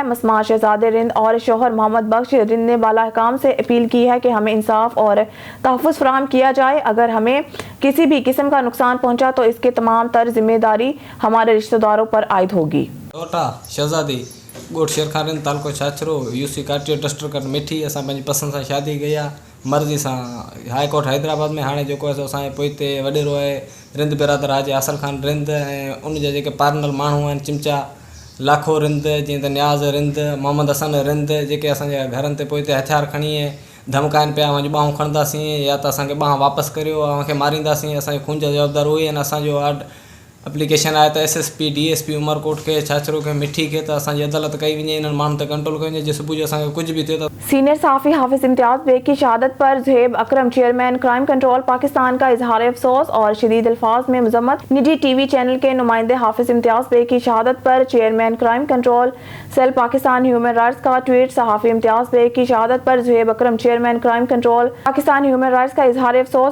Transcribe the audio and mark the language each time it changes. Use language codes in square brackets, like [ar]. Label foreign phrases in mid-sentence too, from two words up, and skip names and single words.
[ur] مسمات شہزادے رند اور شوہر محمد بخش رند نے بالا حکام سے اپیل کی ہے کہ ہمیں انصاف اور تحفظ فراہم کیا جائے. اگر ہمیں کسی بھی قسم کا نقصان پہنچا تو اسکی تمام تر ذمہ داری ہمارے رشتہ داروں پر عائد ہوگی. [sd] टोटा शहजादी गोट शेर खान रिंद तालको छाछरो UC काटियो डस्टर कर मिठी असां पंहिंजी पसंद सां शादी कया मर्ज़ी सां हाई कोर्ट हैदराबाद में। हाणे जेको आहे असांजे पोइते वॾेरो आहे रिंद बिरादर हाजी आसल खान रिंद ऐं उनजा जेके पार्नल माण्हू आहिनि चिमचा लाखो रिंद, जीअं त न्याज़ रिंद, मोहम्मद हसन रिंद, जेके असांजे घरनि ते पोइते हथियार खणी धमकाइनि पिया, मुंहिंजी ॿाहूं खणंदासीं या त असांखे ॿाह वापसि करियो, असांखे मारींदासीं, असांजे खून जा जवाबदार उहे आहिनि। असांजो एप्लीकेशन आया था SSP DSP उमरकोट के छाछरो के मिठी के त असांजी अदालत कई वञे इन्हनि माण्हुनि ते कंट्रोल कयो वञे जे सुबुह जो असांखे कुझु बि थियो त [ur] سینئر صحافی حافظ امتیاز بیگ کی شہادت پر زہیب اکرم چیئرمین کرائم کنٹرول پاکستان کا اظہار افسوس اور شدید الفاظ میں مذمت. نجی TV چینل کے نمائندے حافظ امتیاز بیگ کی شہادت پر چیئرمین کرائم کنٹرول سیل پاکستان ہیومن رائٹس کا ٹویٹ. صحافی امتیاز بیگ کی شہادت پر زہیب اکرم چیئرمین کرائم کنٹرول پاکستان ہیومن رائٹس کا اظہار افسوس.